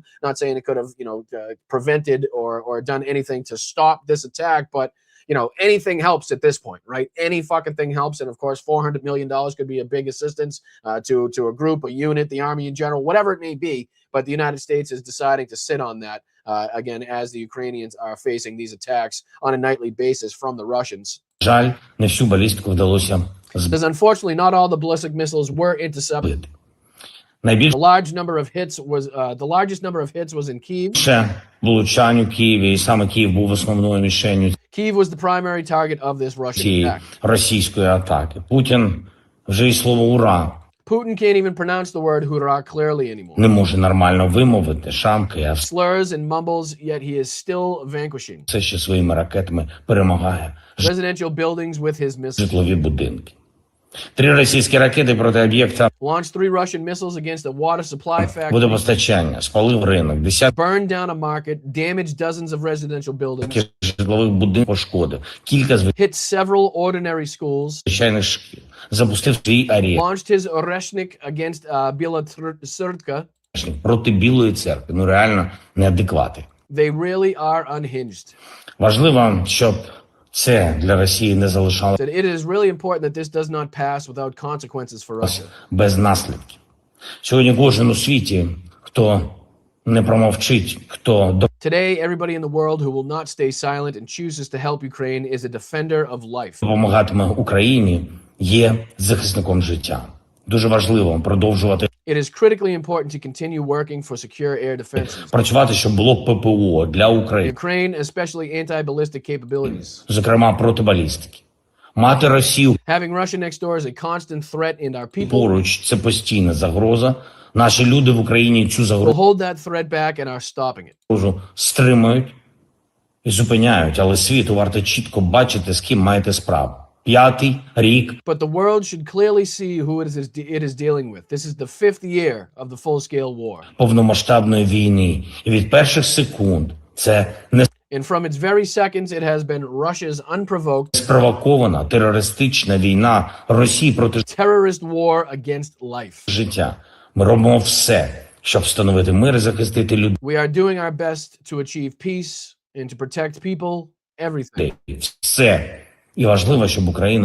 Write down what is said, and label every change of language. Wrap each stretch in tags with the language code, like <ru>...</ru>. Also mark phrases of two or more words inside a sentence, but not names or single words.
<en>Not saying it could have, prevented or done anything to stop this attack, but anything helps at this point, right? Any fucking thing helps. And of course, $400 million could be a big assistance to a group, a unit, the army in general, whatever it may be. But the United States is deciding to sit on that, again, as the Ukrainians are facing these attacks on a nightly basis from the Russians.</en> <uk>Жаль, не всю балістику вдалося</uk> <en>Because unfortunately, not all the ballistic missiles were intercepted.</en> <uk>Найбільше</uk> <en>The largest number of hits was in Kyiv.</en> <uk>влучань у Києві, і саме Київ був основною мішенью</uk> <en>Kyiv was the primary target of this Russian</en> <uk>цієї</uk> <en>attack.</en> <uk>російської атаки. Путін вже і слово «ура»</uk> <en>Putin can't even pronounce the word hurrah clearly anymore.</en> <uk>не може нормально вимовити, шамкає, а</uk> <en>Slurs and mumbles, yet he is still vanquishing</en> <uk>все ще своїми ракетами перемагає</uk> <en>residential buildings with his missiles.</en> <uk>житлові будинки. 3 російські ракети проти об'єкта</uk> <en>Launched 3 Russian missiles against a water supply factory.</en> <uk>водопостачання, спалив ринок, десятки</uk> <en>Burned down a market, damaged dozens of residential buildings,</en> <uk>житлових будинків пошкодив, кілька</uk> <en>hit several ordinary schools,</en> <uk>звичайних шкіл, запустив свій арієр</uk> <en>launched his Arishnik against Bielotsurtka.</en> <uk>проти Білої церкви. Ну реально неадеквати.</uk> <en>They really are unhinged.</en> <uk>Важливо, щоб це для Росії не залишалося</uk> <en>Said it is really important that this does not pass without consequences for Russia.</en> <uk>без наслідків. Сьогодні кожен у світі, хто не промовчить, хто</uk> <en>Today, everybody in the world who will not stay silent and chooses to help Ukraine is a defender of life.</en> <uk>допомагатиме Україні, є захисником життя. Дуже важливо продовжувати</uk> <en>It is critically important to continue working for secure air defenses.</en> <uk>працювати, щоб було ППО для України,</uk> <en>Ukraine, especially anti-ballistic capabilities.</en> <uk>зокрема проти балістики. Мати Росію</uk> <en>Having Russia next door is a constant threat, and our people</en> <uk>поруч – це постійна загроза Наші люди в Україні цю</uk> <en>We'll hold that threat back and are stopping it.</en> <uk>загрозу стримують і зупиняють, але світу варто чітко бачити, з ким маєте справу. 5-й рік</uk> <en>But the world should clearly see who it is dealing with. This is the 5th year of the full-scale war.</en> <uk>повномасштабної війни. І від перших секунд це не</uk> <en>And from its very seconds, it has been Russia's unprovoked</en> <uk>спровокована терористична війна Росії проти</uk> <en>terrorist war against life.</en> <uk>життя. Ми робимо все, щоб встановити мир і захистити людей.</uk> <en>We are doing our best to achieve peace and to protect people, everything.</en> <uk>Все. І важливо, щоб Україна</uk>